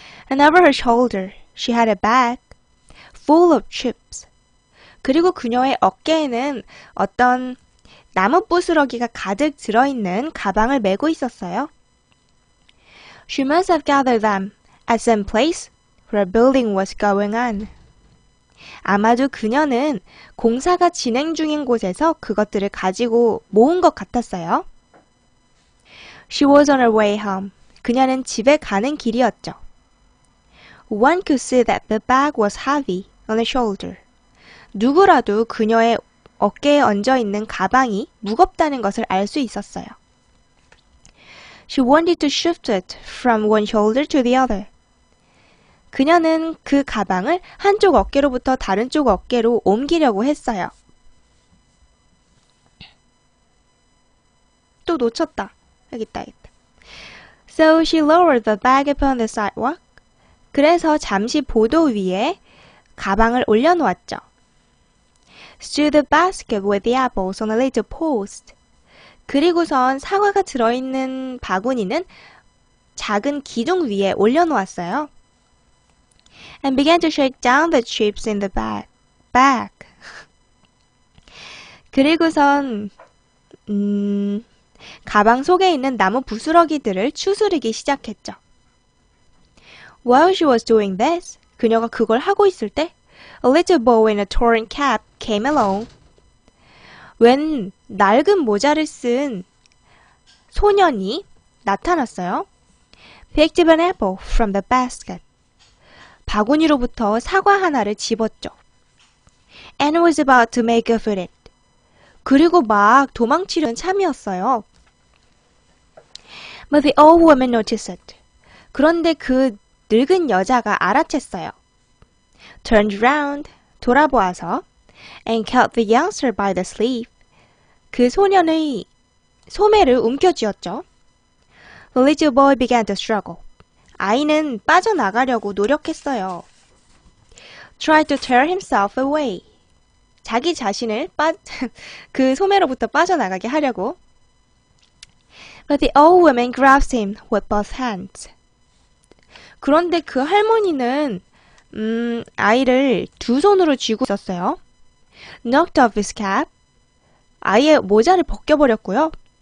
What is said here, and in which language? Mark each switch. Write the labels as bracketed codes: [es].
[en] And over her shoulder, she had a bag full of chips. [ko] 그리고 그녀의 어깨에는 어떤 나무 부스러기가 가득 들어있는 가방을 메고 있었어요. [en] She must have gathered them at some place where building was going on. [ko] 아마도 그녀는 공사가 진행 중인 곳에서 그것들을 가지고 모은 것 같았어요. [en] She was on her way home. [ko] 그녀는 집에 가는 길이었죠. [en] One could see that the bag was heavy on her shoulder. [ko] 누구라도 그녀의 어깨에 얹어있는 가방이 무겁다는 것을 알 수 있었어요. [en] She wanted to shift it from one shoulder to the other. [ko] 그녀는 그 가방을 한쪽 어깨로부터 다른 쪽 어깨로 옮기려고 했어요. 또 놓쳤다. 여기 있다. [en] So she lowered the bag upon the sidewalk. [ko] 그래서 잠시 보도 위에 가방을 올려놓았죠. [en] Stood the basket with the apples on a little post. [ko] 그리고선 사과가 들어있는 바구니는 작은 기둥 위에 올려놓았어요. [en] And began to shake down the chips in the bag. [ko] 그리고선 가방 속에 있는 나무 부스러기들을 추스르기 시작했죠. [en] While she was doing this, [ko] 그녀가 그걸 하고 있을 때 [en] A little boy in a torn cap came along. [ko] 웬 낡은 모자를 쓴 소년이 나타났어요. [en] Picked up an apple from the basket. [ko] 바구니로부터 사과 하나를 집었죠. [en] And was about to make off with it. [ko] 그리고 막 도망치려는 참이었어요. [en] But the old woman noticed it. [ko] 그런데 그 늙은 여자가 알아챘어요. [en] Turned around, [ko] 돌아보아서 [en] and caught the youngster by the sleeve. [ko] 그 소년의 소매를 움켜쥐었죠. [en] The little boy began to struggle. [ko] 아이는 빠져나가려고 노력했어요. [en] Tried to tear himself away. [ko] 자기 자신을 그 소매로부터 빠져나가게 하려고. [en] But the old woman grasped him with both hands. [ko] 그런데 그 할머니는 아이를 두 손으로 쥐고 있었어요. [en] Knocked off his cap. [ko] 아이의 모자를 벗겨버렸고요.